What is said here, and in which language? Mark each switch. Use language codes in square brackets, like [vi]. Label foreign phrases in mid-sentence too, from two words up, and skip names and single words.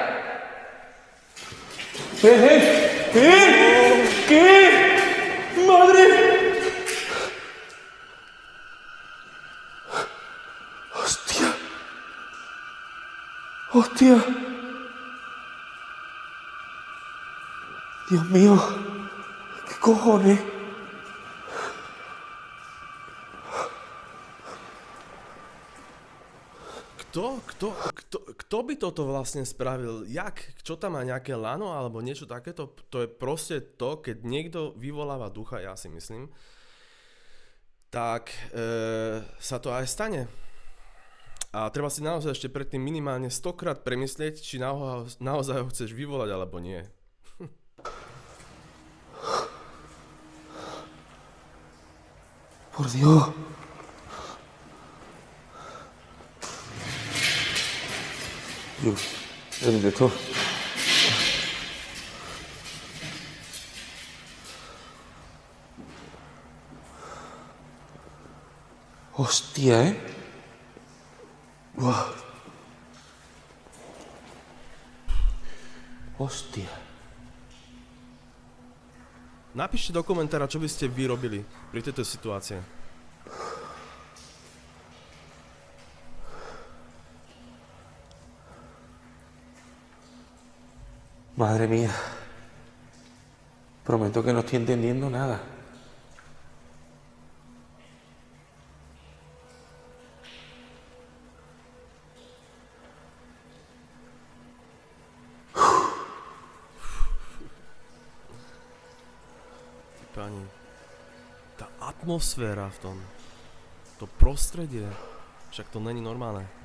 [es] ¿Qué? ¡Madre! ¡Hostia! Dios mío, ¿qué cojones? [sk] Kto by toto vlastne spravil? Jak? Čo tam má nejaké lano alebo niečo takéto? To je proste to, keď niekto vyvoláva ducha, ja si myslím, tak sa to aj stane. A treba si naozaj ešte predtým minimálne 100-krát premyslieť, či naozaj ho chceš vyvolať alebo nie. [es] Por Dios. Dios, ¿dónde estoy? Hostia, ¿eh? Wow. Hostia. [sk] Napíšte do komentára, čo by ste vy robili pri tejto situácii. [es] Madre mía. Prometo que no estoy entendiendo nada. [sk] Pani, tá atmosféra v tom, to prostredie, však to není normálne.